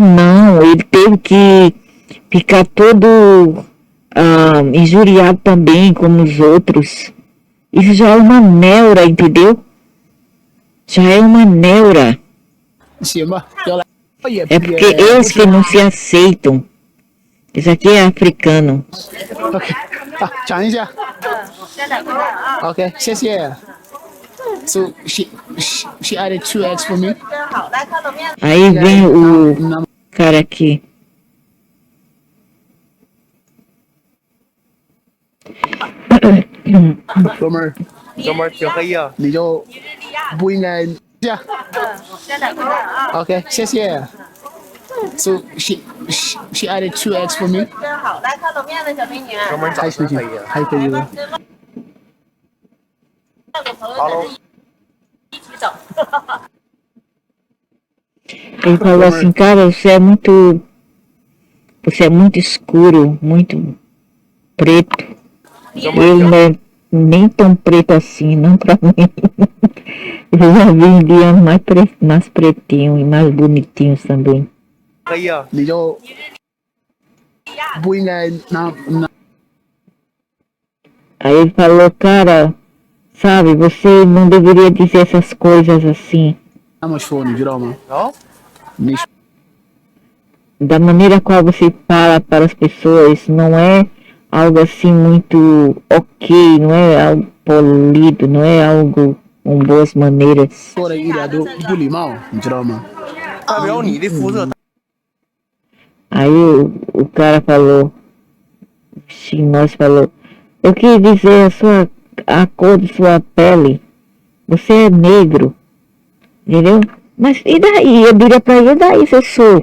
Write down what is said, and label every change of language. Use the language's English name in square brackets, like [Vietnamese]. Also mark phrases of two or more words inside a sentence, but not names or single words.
[Portuguese] Não, ele teve que ficar todo injuriado também, como os outros. Isso já é uma neura, entendeu? Já é uma neura. É porque eles que não se aceitam. Isso aqui é africano. [Chinese] OK 讲一下。OK 谢谢。 [English] So she added 2x for me. [Portuguese] Aí vem o cara aqui. [Chinese] 哥们儿挺黑呀。你就不应该这样。OK 谢谢。 [English] So she added 2x for me. [Chinese] 哥们儿长得黑呀。还可以了。 Hello。 [Portuguese] Ele falou assim, cara, você é muito escuro, muito preto. Eu não é nem tão preto assim, não pra mim. Eu já vi indianos mais pretinhos e mais bonitinhos também. [Chinese] 黑呀。你就不应该拿。 [Portuguese] Aí ele falou, cara, sabe, você não deveria dizer essas coisas assim. [Chinese] 那么说，你知道吗？你 [Portuguese] Da maneira qual você fala para as pessoas, não é algo assim muito ok, não é algo polido, não é algo com boas maneiras. [Chinese] 说的一点都不礼貌，你知道吗？代表你的肤色。 [Portuguese] Aí o cara falou, o chinês falou, eu quis dizer a cor de sua pele, você é negro, entendeu? Mas e daí? Eu diria pra ele, e daí se eu sou?